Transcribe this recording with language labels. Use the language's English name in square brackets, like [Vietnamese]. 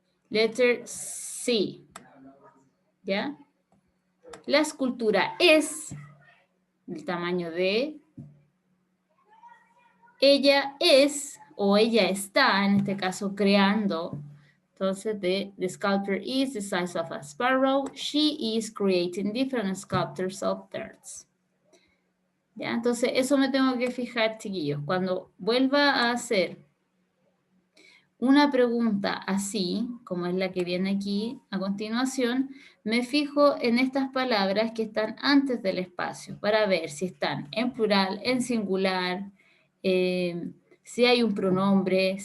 [English] Letter C, [Spanish] ¿ya? La escultura es del tamaño de, ella es, o ella está, en este caso, creando. Entonces, [English] the sculptor is the size of a sparrow. She is creating different sculptures of birds. [Spanish] ¿Ya? Entonces, eso me tengo que fijar, chiquillos. Cuando vuelva a hacer una pregunta así, como es la que viene aquí a continuación, me fijo en estas palabras que están antes del espacio para ver si están en plural, en singular, si hay un pronombre.